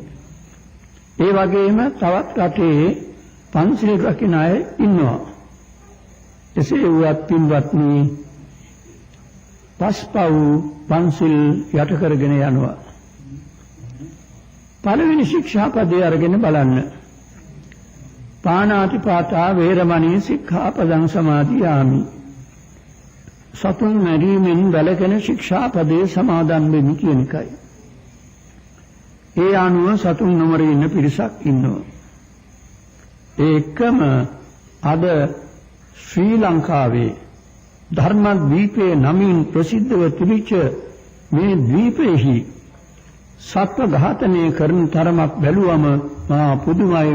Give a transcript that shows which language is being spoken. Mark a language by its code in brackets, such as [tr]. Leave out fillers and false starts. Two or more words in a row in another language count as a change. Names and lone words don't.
[si] ඒ වගේම තවත් රටේ පන්සිල් රකින්න අය ඉන්නවා. එසේ වුවත් පින්වත්නි පස්පව් පන්සිල් යට කරගෙන යනවා. පළවෙනි ශික්ෂාපදේ අරගෙන බලන්න. [pi] පාණාතිපාතා වේරමණී සික්ඛාපදං සමාදියාමි. [si] සතුන් මැරීමෙන් වැළකෙන ශික්ෂාපදේ සමාදන් වෙමි කියන එකයි. ඒ අනුව සතුන් නොමර ඉන්න පිරිසක් ඉන්නවා. ඒකම අද ශ්‍රී ලංකාවේ ධර්මද්වීපයේ නමින් ප්‍රසිද්ධව තිබිච්ච මේ ද්වීපයේහි සත්ව ඝාතනය කරන තරමක් බැලුවම මහා පුදුමයි.